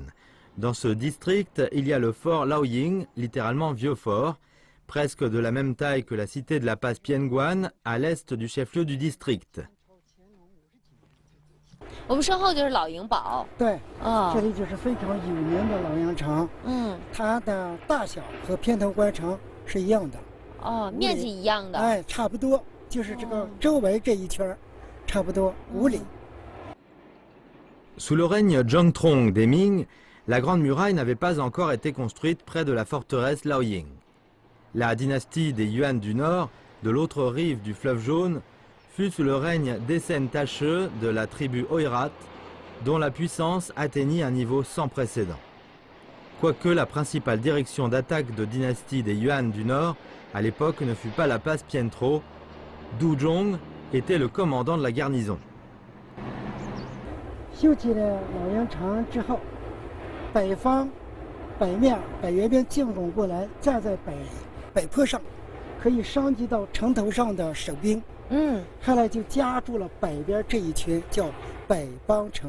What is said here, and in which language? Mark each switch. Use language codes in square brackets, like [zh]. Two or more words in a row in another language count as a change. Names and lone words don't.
[fr] Dans ce district, il y a le fort Liaoying, littéralement vieux fort, presque de la même taille que la cité de la passe Pienguan, à l'est du chef-lieu du district. [zh] 我们身后就是老营堡。对，这里就是非常有名的老营城。它的大小和偏头关城是一样的。面积一样的。哎，差不多，就是这个周围这一圈，差不多5里。 [fr] Sous le règne Zhengtrong des Ming, la Grande Muraille n'avait pas encore été construite près de la forteresse Liaoying. La dynastie des Yuan du Nord, de l'autre rive du fleuve Jaune, fut sous le règne d'Esen Tache de la tribu Oirat, dont la puissance atteignit un niveau sans précédent. Quoique la principale direction d'attaque de dynastie des Yuan du Nord, à l'époque ne fut pas la passe Pientro, Du Zhong était le commandant de la garnison. [zh] 修起了老营城之后，北方北面北原边进攻过来，站在北坡上，可以伤及到城头上的守兵。后来就加筑了北边这一圈，叫北邦城。